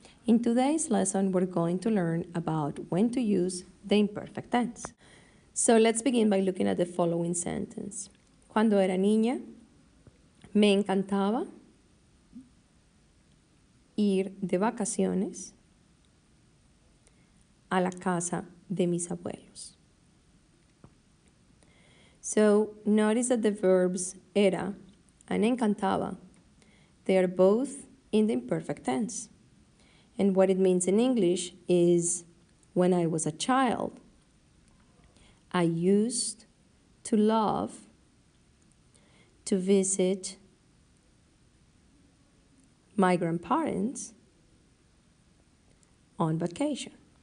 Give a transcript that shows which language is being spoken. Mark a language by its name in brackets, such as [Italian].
[English] In today's lesson, we're going to learn about when to use the imperfect tense. So let's begin by looking at the following sentence. [Spanish] Cuando era niña, me encantaba ir de vacaciones a la casa de mis abuelos. [English] So notice that the verbs era and encantaba, they are both in the imperfect tense. And what it means in English is, when I was a child, I used to love to visit my grandparents on vacation.